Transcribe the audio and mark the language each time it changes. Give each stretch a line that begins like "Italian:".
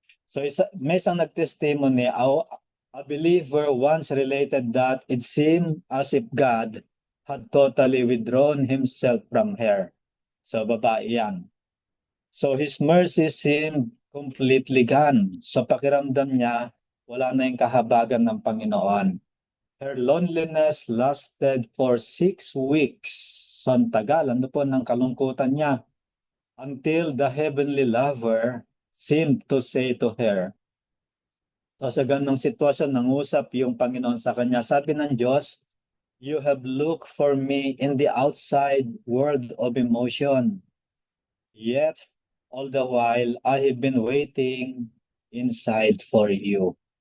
Filipino: So may isang nag-testimony,
English: a believer once related that it seemed as if God had totally withdrawn himself from her.
Filipino: So babae yan.
English: So his mercy seemed completely gone.
Filipino: So pakiramdam niya, wala na yung kahabagan ng Panginoon.
English: Her loneliness lasted for 6 weeks.
Filipino: So ang tagal, ano po ng kalungkutan niya.
English: Until the heavenly lover seemed to say to her.
Filipino: So sa ganong sitwasyon, nangusap yung Panginoon sa kanya. Sabi ng Diyos,
English: you have looked for me in the outside world of emotion. Yet, all the while, I have been waiting inside for you.